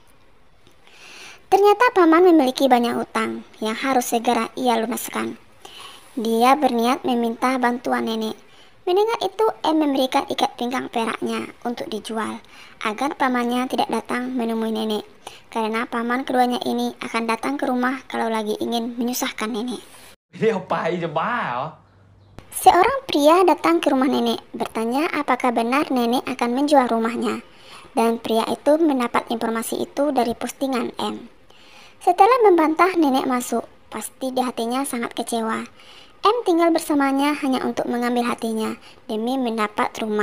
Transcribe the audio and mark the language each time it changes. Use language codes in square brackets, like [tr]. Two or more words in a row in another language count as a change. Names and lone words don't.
[id] Ternyata paman memiliki banyak utang yang harus segera ia lunaskan. Dia berniat meminta bantuan nenek. Mendengar itu, M memberikan ikat pinggang peraknya untuk dijual, agar pamannya tidak datang menemui nenek, karena paman keduanya ini akan datang ke rumah kalau lagi ingin menyusahkan nenek. [th] ไม่ได้เอาไปจะบ้าเหรอ [id] Seorang pria datang ke rumah nenek, bertanya apakah benar nenek akan menjual rumahnya, dan pria itu mendapat informasi itu dari postingan M. Setelah membantah nenek masuk, pasti di hatinya sangat kecewa. M tinggal bersamanya hanya untuk mengambil hatinya demi mendapat rumah.